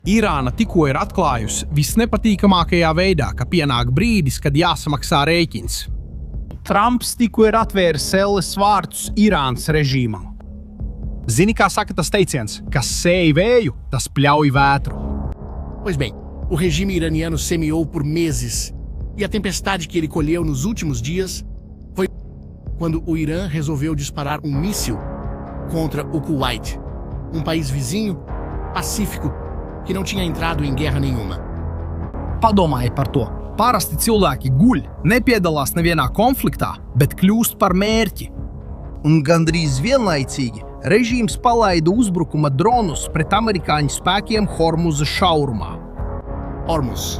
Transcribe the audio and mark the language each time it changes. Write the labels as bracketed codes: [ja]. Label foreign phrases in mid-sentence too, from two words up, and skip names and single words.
[lv] Irāna tikko ir atklājusi visnepatīkamākajā veidā, ka pienāk brīdis, kad jāsamaksā rēķins. Trumps tikko ir atvēris elles vārtus Irānas režīmam. Zini, kā saka tas teiciens, kas sēj vēju, tas pļauj vētru. [pt] Pois bem, o regime iraniano semeou por meses, e a tempestade que ele colheu nos últimos dias foi quando o Irã resolveu disparar um míssil contra o Kuwait, um país vizinho, pacífico, que não tinha entrado em guerra nenhuma. [lv] Padomājiet par to. Parasti cilvēki guļ, nepiedalās nevienā konfliktā, bet kļūst par mērķi. Un gandrīz vienlaicīgi režīms palaida uzbrukuma dronus pret amerikāņu spēkiem Hormuza šaurumā. Hormuz.